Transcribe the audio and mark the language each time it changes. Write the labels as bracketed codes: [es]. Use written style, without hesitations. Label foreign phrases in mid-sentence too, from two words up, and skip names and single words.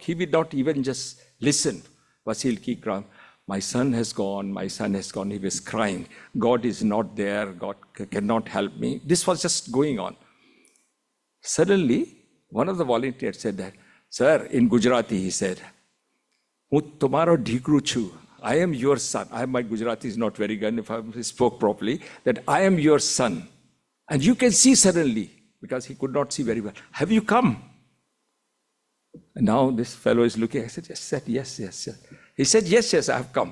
[en] He will not even just listen. Vasil ki kram. My son has gone. My son has gone. He was crying. God is not there. God cannot help me. This was just going on. Suddenly, one of the volunteers said that, sir, in Gujarati, he said, [gu] "હું તમારો દીકરો છું. [en] I am your son." My Gujarati is not very good if I spoke properly, that I am your son. And you can see suddenly, because he could not see very well, have you come? And now this fellow is looking. I said, yes. He said, yes, I have come.